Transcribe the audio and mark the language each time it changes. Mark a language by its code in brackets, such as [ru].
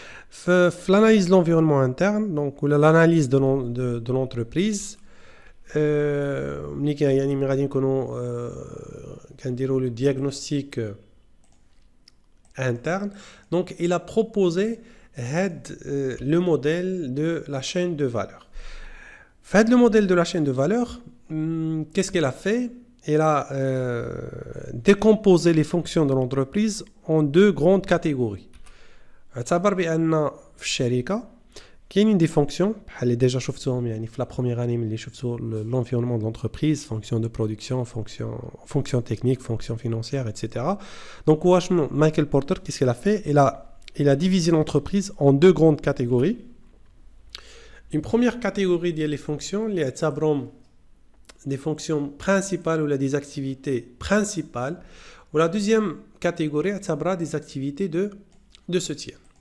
[ar] في الاناليز لونفيرونمون انترن دونك ولا الاناليز دو لونتربريز ملي يعني ملي غادي نكونوا كنديروا لو دياغنوستيك interne. [fr] Donc il a proposé le modèle de la chaîne de valeur. Fait le modèle de la chaîne de valeur, qu'est-ce qu'elle a fait? Elle a décomposé les fonctions de l'entreprise en deux grandes catégories. [ar] اعتبر بأن في الشركة كاينين دي فونكسيون بحال اللي ديجا شفتوهم يعني في لا بروميير اني ملي شفتو [fr] l'environnement de l'entreprise, fonction de production, fonction technique, fonction financière, etc. Donc [ar] واش [fr] Michael Porter qu'est-ce qu'il a fait? Il a divisé l'entreprise en deux grandes catégories. Une première catégorie ديال les fonctions [ar] اللي اعتبرهم [fr] des fonctions principales ou des activités principales, ou la deuxième catégorie [ar] اعتبرها [fr] des activités de soutien.